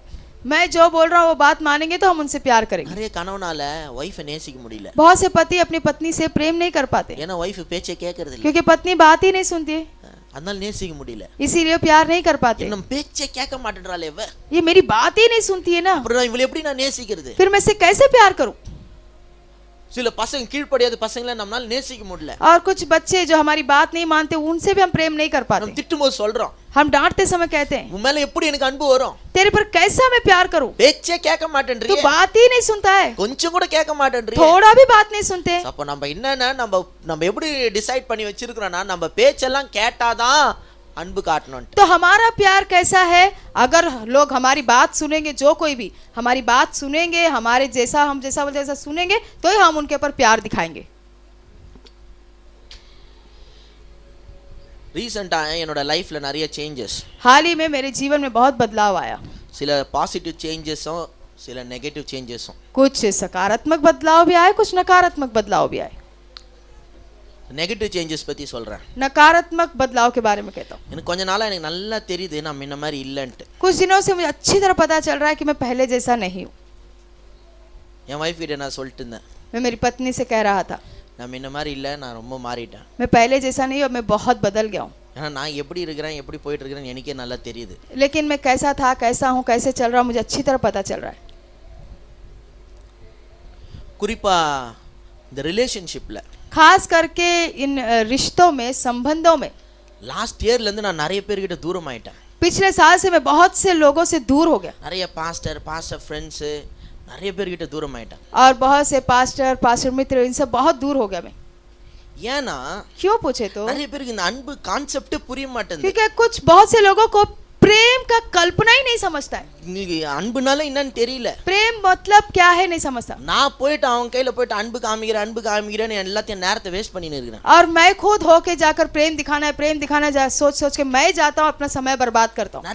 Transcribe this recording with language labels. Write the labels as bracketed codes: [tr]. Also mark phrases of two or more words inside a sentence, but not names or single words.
[hi] मैं जो बोल रहा हूँ वो बात मानेंगे तो हम उनसे प्यार करेंगे। [ta] நிறைய கணவனால வைஃபை நேசிக்க முடியல. [hi] बहुत से पति अपनी पत्नी से प्रेम नहीं कर पाते, [ta] ஏன்னா வைஃப் பேச்சை கேட்கறது இல்ல. [hi] क्योंकि पत्नी बात ही नहीं सुनती है, [ta] அதனால நேசிக்க முடியல. [hi] इसीलिए प्यार नहीं कर पाते। [ta] நம்ம பேச்சை கேட்க மாட்டேன்றாளே இவ, [hi] ये मेरी बात ही नहीं सुनती है ना, [ta] அப்புறம் இவளை எப்படி நான் நேசிக்கிறது? [hi] फिर मैं इससे कैसे प्यार करूं। [ta] சில பசங்க கீழ்ப்படியாத பசங்களை நம்மளால நேசிக்க முடியல. [hi] और कुछ बच्चे जो हमारी बात नहीं मानते उनसे भी हम प्रेम नहीं कर पाते। [ta] நம்ம திட்டும்போது சொல்றோம், [hi] हम डांटते समय कहते हैं, [ta] உன் மேல எப்படி எனக்கு அன்பு வரும்? [hi] तेरे पर कैसा मैं प्यार करूं, [ta] பேச்சே கேட்க [hi] तू [ta] மாட்டேன்றீங்க, [hi] बात ही नहीं सुनता है, [ta] கொஞ்சம் கூட கேட்க மாட்டேன்றீங்க. [hi] थोड़ा भी बात नहीं सुनते। [ta] அப்ப நம்ம என்னன்னா நம்ம எப்படி டிசைட் பண்ணி வச்சிருக்கிறோம்னா, நம்ம பேச்செல்லாம் கேட்டாதான் அன்பு காட்டணும். [hi] तो हमारा प्यार कैसा है, अगर लोग हमारी बात सुनेंगे, जो कोई भी हमारी बात सुनेंगे, हमारे जैसा हम जैसा सुनेंगे तो ही हम उनके ऊपर प्यार दिखाएंगे। [ta] ரீசெண்டா என்னோட லைஃப்ல நிறைய சேஞ்சஸ், [hi] हाल ही में मेरे जीवन में बहुत बदलाव आया, [ta] சில [en] positive changes [ta] சில [en] negative changes. [hi] कुछ सकारात्मक बदलाव भी आए, कुछ नकारात्मक बदलाव भी आए। [en] negative changes [ta] பத்தி சொல்றேன். [hi] नकारात्मक बदलाव के बारे में कहता हूँ। [ta] எனக்கு கொஞ்ச நாளா எனக்கு நல்லா தெரியுது நான் முன்ன மாதிரி இல்லன்ட்டு. [hi] कुछ दिनों से मुझे अच्छी तरह पता चल रहा है कि मैं पहले जैसा नहीं हूँ। [ta] என் வைஃப் கிட்ட நான் சொல்லிட்டு இருந்தேன், [hi] मैं मेरी पत्नी से कह रहा था, [ta] நான் முன்ன மாதிரி இல்ல, நான் ரொம்ப மாறிட்டேன். [hi] मैं पहले जैसा नहीं हूँ, मैं बहुत बदल गया हूँ। [ta] ஏன்னா நான் எப்படி இருக்கிறேன் எப்படி போயிட்டு இருக்கிறேன்னு எனக்கே நல்லா தெரியுது. [hi] लेकिन मैं कैसा था, कैसा हूँ, कैसे चल रहा हूँ, मुझे अच्छी तरह पता चल रहा है। [ta] குறிப்பா இந்த ரிலேஷன்ஷிப்ல, [hi] खास करके इन रिश्तों में, संबंधों में, [en] last year [ta] இருந்து நான் நிறைய பேர்கிட்ட தூரம் ஆயிட்டேன். [hi] पिछले साल से मैं बहुत से लोगों से दूर हो गया, [ta] நிறைய [en] pastor friends [ta] நிறைய பேர்கிட்ட தூரம் ஆயிட்டேன். [hi] और बहुत से पास्टर मित्र, इनसे बहुत दूर हो गया मैं। [ta] ஏன்னா [hi] क्यों पूछे तो, [ta] நிறைய பேருக்கு இந்த அன்பு கான்செப்ட் புரிய மாட்டேங்குது. [hi] क्योंकि कुछ बहुत से लोगों को प्रेम का कल्पना ही नहीं समझता है, [ta] உங்களுக்கு அன்புனால என்னன்னு தெரியல. [hi] प्रेम मतलब क्या है नहीं समझता। [ta] நான் போயிட்டு அவங்க கையில போயிட்டு அன்பு காமிக்கிறேன்னு எல்லாத்தையும் நேரத்தை வேஸ்ட் பண்ணின்னு இருக்கிறேன். [hi] और मैं खुद होके जाकर प्रेम दिखाना है, सोच के मैं जाता हूँ, अपना समय बर्बाद करता हूँ।